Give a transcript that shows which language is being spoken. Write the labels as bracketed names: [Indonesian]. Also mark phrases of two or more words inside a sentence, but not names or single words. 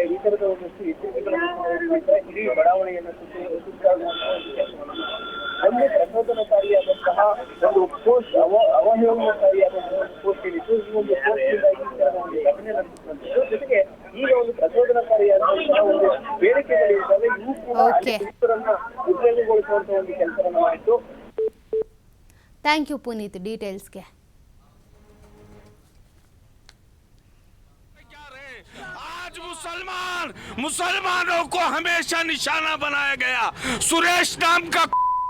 [Kannada] ಈ ತರದ ಒಂದಷ್ಟು ಎಚ್ಚರಿಕೆಗಳನ್ನು ಇಡೀ ಬಡಾವಣೆಯನ್ನು ಸುತ್ತಾಗುವಂತಹ ಒಂದು ಪ್ರಚೋದನಕಾರಿಯಾದಂತಹ ಒಂದು ಪೋಸ್ಟ್, ಅವಹೇಳನಕಾರಿಯಾದಂತಹ ಒಂದು ಪೋಸ್ಟ್ ಏನಿತ್ತು. ಈ ಒಂದು ಪೋಸ್ಟ್ನಿಂದಾಗಿ ಒಂದು ಘಟನೆ ನಡೆಸುವಂಥದ್ದು. ಜೊತೆಗೆ ಈಗ ಒಂದು ಪ್ರಚೋದನಕಾರಿಯಾದಂತಹ ಒಂದು ಬೇಡಿಕೆಗಳಿದ್ದಾವೆ, ಇವು ಕೂಡ ಪೊಲೀಸರನ್ನ ಉದ್ಯೋಗಗೊಳಿಸುವಂತಹ ಒಂದು ಕೆಲಸವನ್ನು ಮಾಡಿತ್ತು. [English] thank you [Kannada] ಪುನೀತ್ ಡೀಟೇಲ್ಸ್ಗೆ. [Hindi] आज मुसलमानों को हमेशा निशाना बनाया गया। सुरेश नाम का